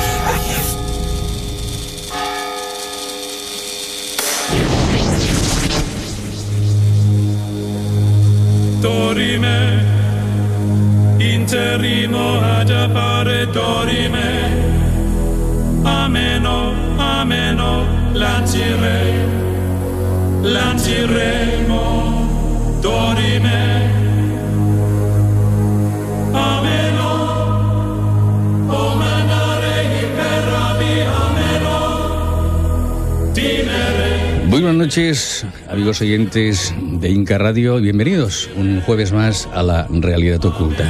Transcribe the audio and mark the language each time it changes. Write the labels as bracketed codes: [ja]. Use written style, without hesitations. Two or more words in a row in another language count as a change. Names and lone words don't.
[es] Dorime, interrimo ad appare dorime, ameno, ameno, lanciremo, dorime. Muy buenas noches, amigos oyentes de Inca Radio, y bienvenidos un jueves más a La Realidad Oculta.